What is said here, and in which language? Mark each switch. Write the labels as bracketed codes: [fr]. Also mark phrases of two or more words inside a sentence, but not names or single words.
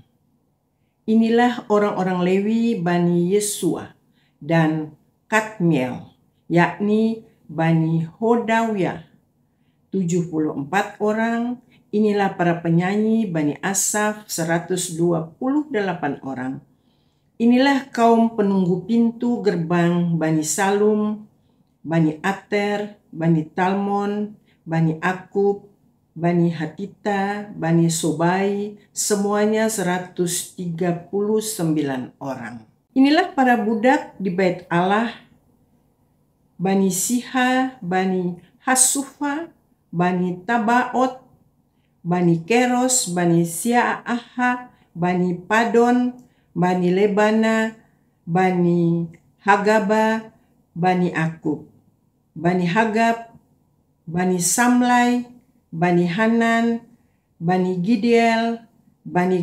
[id] Inilah orang-orang Lewi Bani Yesua dan Kadmiel, yakni Bani Hodawiyah 74 orang. Inilah para penyanyi Bani Asaf 128 orang. Inilah kaum penunggu pintu gerbang Bani Salum, Bani Ater, Bani Talmon, Bani Akub, Bani Hatita, Bani Sobai, semuanya 139 orang. Inilah para budak di bait Allah, Bani Siha, Bani Hasufa, Bani Tabaot, Bani Keros, Bani Sia'aha, Bani Padon, Bani Lebana, Bani Hagaba, Bani Akub, Bani Hagab, Bani Samlai, Bani Hanan, Bani Gidiel, Bani